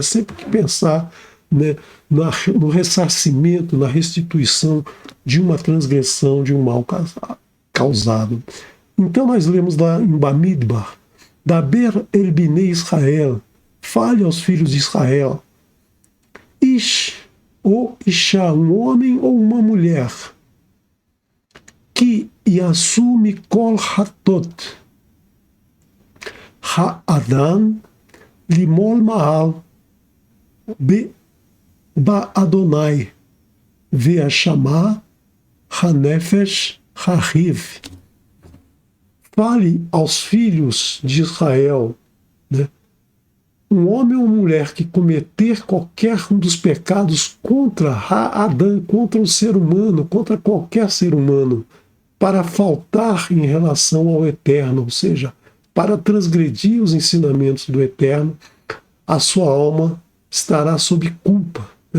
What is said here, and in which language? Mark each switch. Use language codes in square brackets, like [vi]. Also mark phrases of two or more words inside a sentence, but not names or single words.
[pt] Sempre que pensar, né, no ressarcimento, na restituição de uma transgressão, de um mal causado. Então nós lemos lá em Bamidbar: [he] דבר אל בני ישראל, [pt] fale aos filhos de Israel, Ish ou Isha, um homem ou uma mulher, que assume [he] כל חטאת האדם למעול מעל ב אדוני ואשמה הנפש ההיא. [pt] Fale aos filhos de Israel, né? Um homem ou mulher que cometer qualquer um dos pecados contra Adão, contra o ser humano, contra qualquer ser humano, para faltar em relação ao Eterno, ou seja, para transgredir os ensinamentos do Eterno, a sua alma estará sob culpa, né?